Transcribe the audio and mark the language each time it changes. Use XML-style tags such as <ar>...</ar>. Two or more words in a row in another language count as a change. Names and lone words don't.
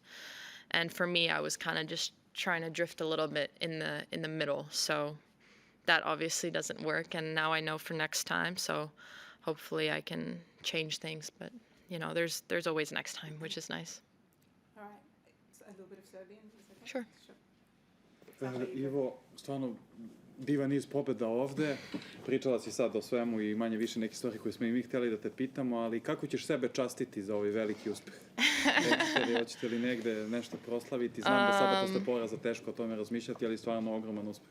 <en>And for me, I was kind of just trying to drift a little bit in the middle, so that obviously doesn't work, and now I know for next time, so hopefully I can change things. But there's always next time, which is nice. All right, so a little bit of Serbian, is that okay? Sure.</en> <sr>Ivo, stvarno divan niz pobjeda ovde. Pričala si sad o svemu i manje više neke stvari koje smo i mi htjeli da te pitamo, ali kako ćeš sebe častiti za ovaj veliki uspeh? Hoćete li negde nešto proslaviti? Znam da sada posle poraza teško o tome razmišljati, ali stvarno ogroman uspeh.</sr>